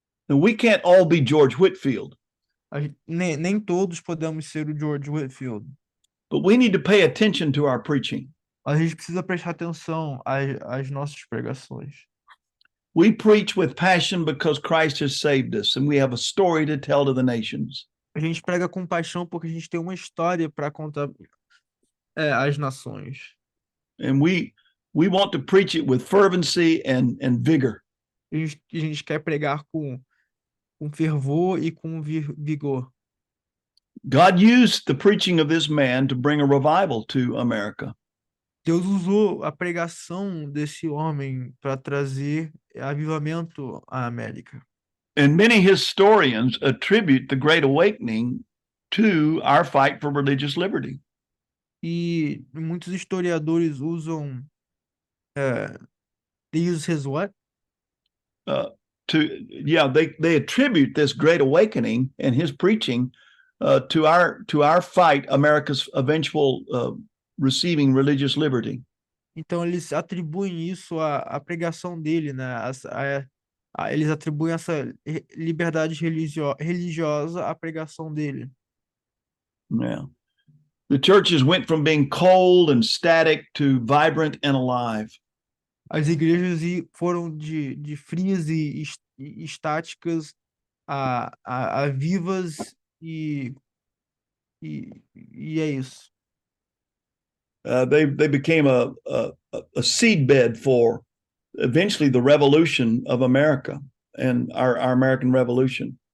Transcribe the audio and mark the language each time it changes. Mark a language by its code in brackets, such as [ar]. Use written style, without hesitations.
[en] And we can't all be George Whitefield. [pt] Nem todos podemos ser o George Whitefield. [en] But we need to pay attention to our preaching. [pt] A gente precisa prestar atenção às nossas pregações. [en] We preach with passion because Christ has saved us and we have a story to tell to the nations. [pt] A gente prega com paixão porque a gente tem uma história para contar às nações. [en] And we want to preach it with fervency and vigor. [pt] A gente quer pregar com fervor e com vigor. [en] God used the preaching of this man to bring a revival to America. [pt] Deus usou a pregação desse homem para trazer avivamento à América. [en] And many historians attribute the Great Awakening to our fight for religious liberty. [pt] E muitos historiadores usam [en] they use his what? They attribute this Great Awakening and his preaching to our fight, America's eventual receiving religious liberty. [pt] Então eles atribuem isso à pregação dele, né? Eles atribuem essa liberdade religiosa à pregação dele. [en] Yeah. The churches went from being cold and static to vibrant and alive. [pt] As igrejas foram de frias e estáticas a vivas e é isso. [en] They became a seedbed for eventually the revolution of America and our American Revolution.